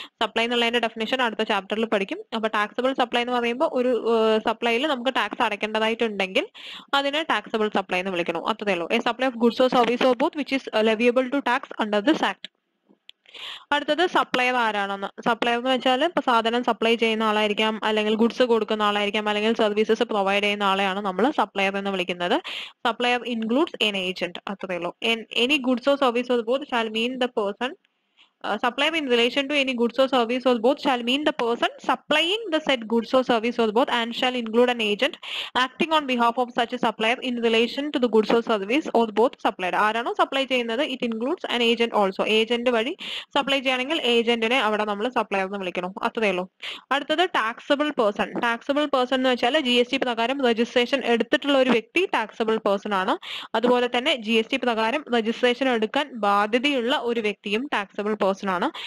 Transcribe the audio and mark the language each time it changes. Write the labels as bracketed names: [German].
[Malayalam] Supply എന്നുള്ളതിന്റെ definition അടുത്ത ചാപ്റ്ററിൽ പഠിക്കും. അപ്പൊ ടാക്സബിൾ സപ്ലൈ എന്ന് പറയുമ്പോൾ ഒരു സപ്ലൈയിൽ നമുക്ക് ടാക്സ് അടയ്ക്കേണ്ടതായിട്ടുണ്ടെങ്കിൽ അതിനെ ടാക്സബിൾ സപ്ലൈ എന്ന് വിളിക്കണം. അത്രേ ഉള്ളൂ. [English] A supply of goods or service or both which is leviable to tax under this act. [Malayalam] അടുത്തത് സപ്ലയർ ആരാണെന്ന്. സപ്ലയർ എന്ന് വെച്ചാൽ ഇപ്പൊ സാധനം സപ്ലൈ ചെയ്യുന്ന ആളായിരിക്കാം, അല്ലെങ്കിൽ ഗുഡ്സ് കൊടുക്കുന്ന ആളായിരിക്കാം, അല്ലെങ്കിൽ സർവീസസ് പ്രൊവൈഡ് ചെയ്യുന്ന ആളെയാണ് നമ്മൾ സപ്ലയർ എന്ന് വിളിക്കുന്നത്. [English] Supplier includes an agent. [Malayalam] അത്രേ ഉള്ളൂ. [English] Any goods or service or both shall mean the person supplier in relation to any goods or service or both shall mean the person supplying the said goods or service or both and shall include an agent acting on behalf of such a supplier in relation to the goods or service or both supplied. [Malayalam] ആരാണോ supply ചെയ്യുന്നത് [English] it includes an agent also. [Malayalam] Agent വഴി supply ചെയ്യുകയാണെങ്കിൽ ഏജന്റിനെ അവിടെ നമ്മൾ supplier എന്ന് വിളിക്കണം. അത്രേ ഉള്ളൂ. അടുത്തത് ടാക്സബിൾ പേഴ്സൺ. ടാക്സബിൾ പേഴ്സൺ എന്ന് വെച്ചാൽ GST പ്രകാരം രജിസ്ട്രേഷൻ എടുത്തിട്ടുള്ള ഒരു വ്യക്തി ടാക്സബിൾ പേഴ്സൺ ആണ്. അതുപോലെ തന്നെ GST പ്രകാരം രജിസ്ട്രേഷൻ എടുക്കാൻ ബാധ്യതയുള്ള ഒരു വ്യക്തിയും ടാക്സബിൾ പേഴ്സൺ ആണ്.